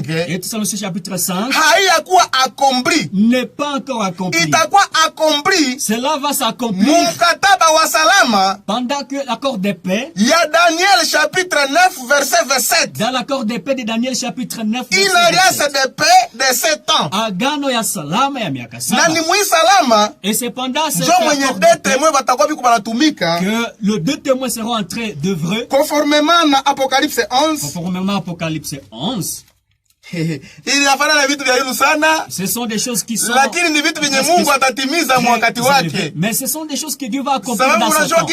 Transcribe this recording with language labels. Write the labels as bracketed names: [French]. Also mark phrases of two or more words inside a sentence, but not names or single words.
[French] et Thessaloniciens chapitre 5, [Swahili] haiyakuwa accompli, [French] n'est pas encore accompli. [Swahili] Itakuwa accompli, [French] cela va s'accomplir. [Swahili] Mkataba wa salama [French] pendant que l'accord de paix, il y a Daniel chapitre 9 verset 27. Dans l'accord de paix de Daniel chapitre 9 verset 27. Une alliance de paix de 7 ans. [Swahili] Agano ya salama ya miaka 7. Na ni mwi salama. [French] Et cependant cet accord que les deux témoins seront en train d'œuvrer. Conformément à Apocalypse 11. Conformément à Apocalypse 11. Ce sont des choses qui sont mais ce sont des choses que Dieu va accomplir dans son temps.